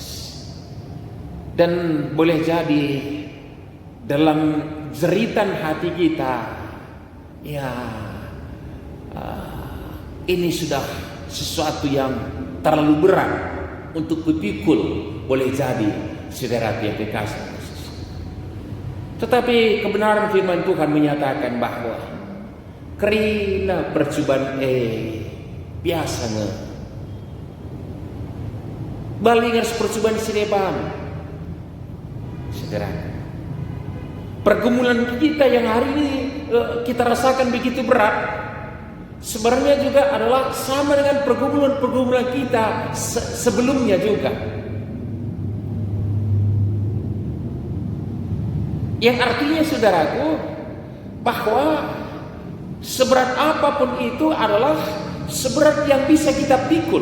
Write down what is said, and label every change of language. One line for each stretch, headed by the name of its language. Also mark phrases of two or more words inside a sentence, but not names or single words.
Indonesian: Dan boleh jadi dalam jeritan hati kita, ya ini sudah sesuatu yang terlalu berat untuk kupikul, boleh jadi saudara yang kekasih Yesus. Tetapi kebenaran firman Tuhan menyatakan bahwa
Batak Karo: kerina percobaan biasa nge balingan percobaan sineban,
Indonesian: saudara. Pergumulan kita yang hari ini kita rasakan begitu berat, sebenarnya juga adalah sama dengan pergumulan-pergumulan kita sebelumnya juga. Yang artinya saudaraku, bahwa seberat apapun itu adalah seberat yang bisa kita pikul.